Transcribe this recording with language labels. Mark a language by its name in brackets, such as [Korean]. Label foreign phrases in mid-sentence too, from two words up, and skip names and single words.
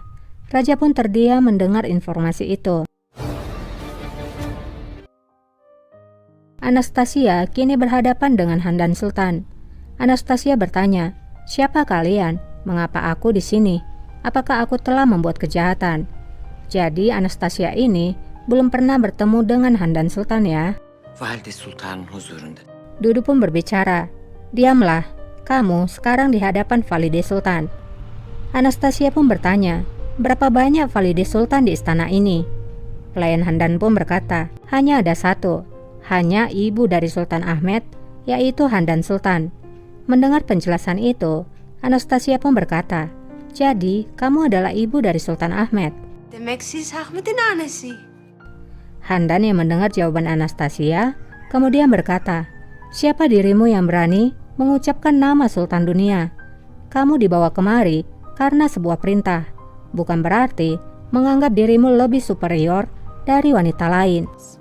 [Indonesian] Raja pun terdiam mendengar informasi itu. Anastasia kini berhadapan dengan Handan Sultan. Anastasia bertanya, siapa kalian? Mengapa aku di sini? Apakah aku telah membuat kejahatan? Jadi Anastasia ini belum pernah bertemu dengan Handan Sultan ya. [Turkish] Valide Sultan'ın huzurunda. [Indonesian] Dudu pun berbicara, diamlah, kamu sekarang di hadapan Valide Sultan. Anastasia pun bertanya, berapa banyak Valide Sultan di istana ini? Pelayan Handan pun berkata, hanya ada satu, hanya ibu dari Sultan Ahmed, yaitu Handan Sultan. Mendengar penjelasan itu, Anastasia pun berkata, jadi kamu adalah ibu dari Sultan Ahmed. [Turkish] Demek siz Ahmet'in annesi. [Indonesian] Handan yang mendengar jawaban Anastasia, kemudian berkata, siapa dirimu yang berani mengucapkan nama Sultan Dunia? Kamu dibawa kemari karena sebuah perintah, bukan berarti menganggap dirimu lebih superior dari wanita lain.